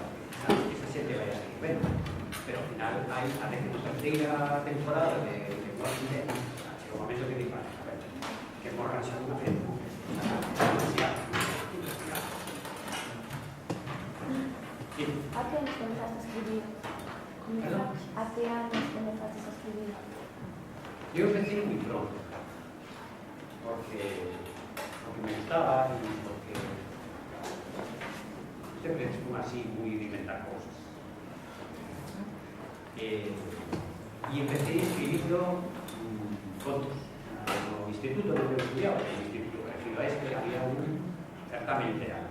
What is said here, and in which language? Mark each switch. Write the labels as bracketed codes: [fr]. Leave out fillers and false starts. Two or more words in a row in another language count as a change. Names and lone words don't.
[gl] Sabes que esa xente vai a seguir ben, pero ao final hai a terceira temporada de Walking Dead. Chega un momento que digo, a ver, que morran xa unha vez. [es] ¿A qué años comenzaste a escribir? ¿A qué años comenzaste a escribir? [gl] Eu empecé moi pronto, porque me gustaba e porque sempre fui así moi de inventar cousas. E empecé escribindo contos no instituto onde eu estudiaba, no instituto parecido a este, había un certamen literario.